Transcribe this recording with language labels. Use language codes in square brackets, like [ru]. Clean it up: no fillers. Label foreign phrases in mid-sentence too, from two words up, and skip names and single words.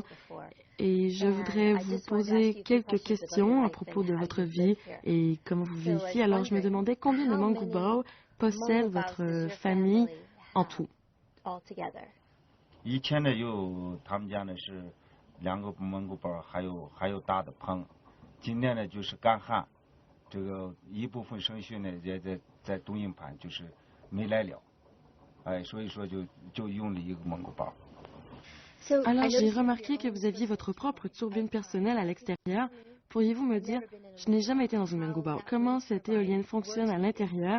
[fr] Et je voudrais vous poser quelques questions à propos de votre vie et comment vous vivez ici. Alors je me demandais combien de mangoubao possède votre famille en tout. [zh] 以前呢有他们家呢是2个蒙古包，还有大的棚。今年呢就是干旱，这个一部分生育呢也在东营盘就是没来了，所以说就用了一个蒙古包。 [fr] Alors j'ai remarqué que vous aviez votre propre turbine personnelle à l'extérieur. Pourriez-vous me dire, je n'ai jamais été dans une mangoubao, comment cette éolienne fonctionne à l'intérieur?